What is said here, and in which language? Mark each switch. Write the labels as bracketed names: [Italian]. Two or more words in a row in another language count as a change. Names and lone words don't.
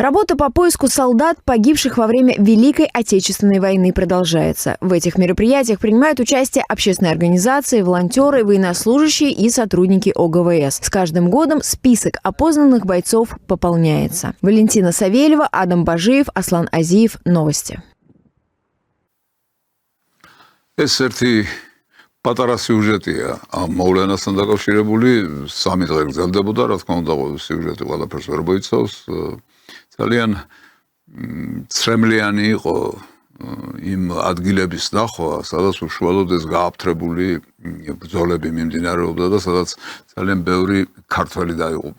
[Russian] Работа по поиску солдат, погибших во время Великой Отечественной войны, продолжается. В этих мероприятиях принимают участие общественные организации, волонтеры, военнослужащие и сотрудники ОГВС. С каждым годом список опознанных бойцов пополняется. Валентина Савельева, Адам Бажиев, Аслан Азиев. Новости. [Georgian] პატარა სიუჟეტია ამ მოვლენასთან დაკავშირებული, 3 დღე გრძელდებოდა, რა თქმა უნდა, სიუჟეტი ყველაფერს ვერ მოიცავს. ძალიან ცრემლიანი იყო იმ ადგილების ნახვა, სადაც უშუალოდ ეს გააფთრებული ბრძოლები მიმდინარეობდა და სადაც ძალიან ბევრი ქართველი დაიღუპა.